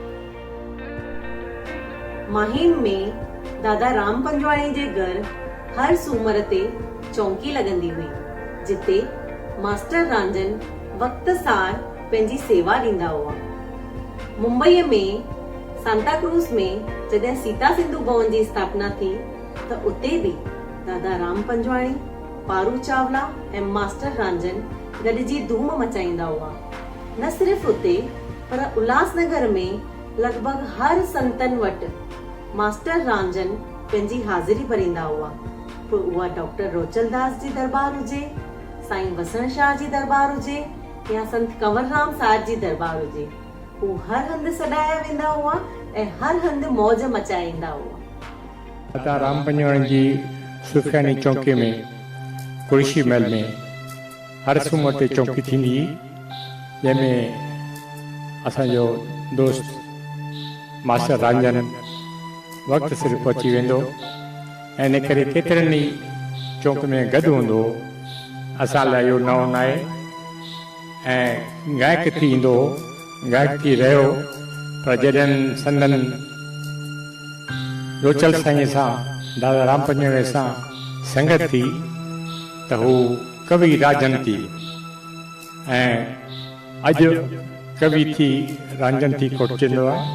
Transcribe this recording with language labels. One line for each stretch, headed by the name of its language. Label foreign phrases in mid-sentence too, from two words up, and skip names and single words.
Sindhi: माहिम में दादा राम पंजवाणी जे घर हर सूमर ते चौकी लॻंदी हुई जिते मास्टर रांझन वक़्त सार पंहिंजी सेवा ॾींदा हुआ। मुंबईअ में सांताक्रूज़ में जॾहिं सीता सिंधु भवन जी स्थापना थी त उते बि दादा राम पंजवाणी, पारू चावला ऐं मास्टर रांझन गॾिजी धूम मचाईंदा हुआ। न सिर्फ़ उते पर उल्हासनगर में लॻभॻि हर संतन वटि मास्टर रांझन पंहिंजी हाज़िरी भरींदा हुआ। पोइ उहा डॉक्टर रोचलदास जी दरबार हुजे, साईं वसण शाह जी दरबार हुजे या संत कंवरराम साहिब जी दरबार हुजे, हू हर हंधि सॾाया वेंदा हुआ ऐं हर हंधि मौज मचाईंदा हुआ। दादा राम पंजवाणी जी सुखियानी चौकी में कुर्शी महल में हर सूमर ते चौकी थींदी जंहिंमें असांजो दोस्त मास्टर रांझन वक़्तु सिर पहुची वेंदो ऐं इन करे केतिरनि ई चौक में गॾु हूंदो। असां लाइ इहो नओं न आहे ऐं गायक थी ईंदो, गायक थी रहियो, पर जॾहिं संदन रोचल साईं सां दादा राम पंजवाणी सां संगत थी त हू कवि राजन थी ऐं अॼु कवि थी रांझन थी कोटचंदो आहे।